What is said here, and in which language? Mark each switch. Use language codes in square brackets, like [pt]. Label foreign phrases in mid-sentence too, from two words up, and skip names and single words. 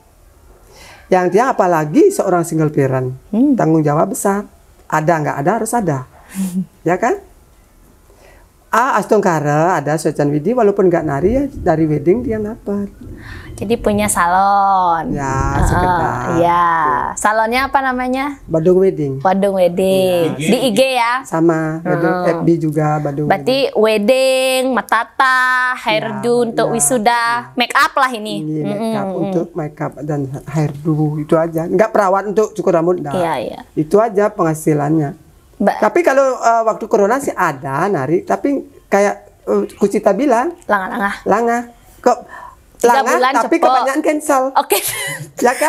[id] Yang dia apalagi seorang [en] single parent, [id] tanggung jawab besar. Ada nggak ada harus ada, ya kan? Astungkara ada Socan Widi walaupun nggak nari ya dari wedding dia dapat. Jadi punya salon. Ya, sekedar. Ya, salonnya apa namanya? Badung Wedding. Badung Wedding. Di IG ya? Sama, FB juga Badung. Berarti wedding, matata, hairdo untuk wisuda, [en] make up [id] lah ini. [en] Make up [id] untuk [en] make up [id] dan hairdo itu aja. Nggak perawat untuk cukur rambut. Iya. Itu aja penghasilannya. Tapi kalau waktu corona sih ada nari, tapi kayak Kucita bilang, langa. Kok langa tapi kebanyakan cancel. Oke. Ya kan?